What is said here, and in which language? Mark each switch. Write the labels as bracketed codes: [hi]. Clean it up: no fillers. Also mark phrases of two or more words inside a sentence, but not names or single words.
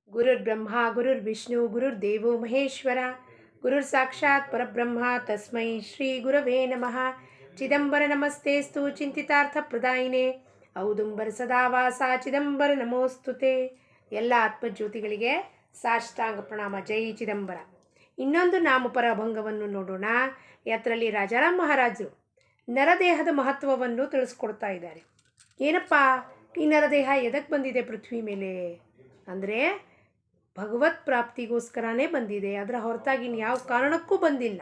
[sa] ಗುರುರ್ಬ್ರಹ್ಮ ಗುರುರ್ವಿಷ್ಣು ಗುರುರ್ದೇವೋ ಮಹೇಶ್ವರ ಗುರುರ್ ಸಾಕ್ಷಾತ್ ಪರಬ್ರಹ್ಮ ತಸ್ಮೈ ಶ್ರೀ ಗುರವೇ ನಮಃ. ಚಿದಂಬರ ನಮಸ್ತೇಸ್ತು ಚಿಂತಿತಾರ್ಥ ಪ್ರದಾಯಿನೇ ಔದುಂಬರ ಸದಾವಾಸ ಚಿದಂಬರ ನಮೋಸ್ತುತೆ. [kn] ಎಲ್ಲ ಆತ್ಮಜ್ಯೋತಿಗಳಿಗೆ ಸಾಷ್ಟಾಂಗ ಪ್ರಣಾಮ. ಜೈ ಚಿದಂಬರ. ಇನ್ನೊಂದು ನಾಮಪರ ಅಭಂಗವನ್ನು ನೋಡೋಣ. ಅದರಲ್ಲಿ ರಾಜಾರಾಮ್ ಮಹಾರಾಜರು ನರದೇಹದ ಮಹತ್ವವನ್ನು ತಿಳಿಸ್ಕೊಡ್ತಾ ಇದ್ದಾರೆ. ಏನಪ್ಪ ಈ ನರದೇಹ ಎದಕ್ಕೆ ಬಂದಿದೆ ಪೃಥ್ವಿ ಮೇಲೆ ಅಂದರೆ ಭಗವತ್ ಪ್ರಾಪ್ತಿಗೋಸ್ಕರನೇ ಬಂದಿದೆ, ಅದರ ಹೊರತಾಗಿ ಯಾವ ಕಾರಣಕ್ಕೂ ಬಂದಿಲ್ಲ.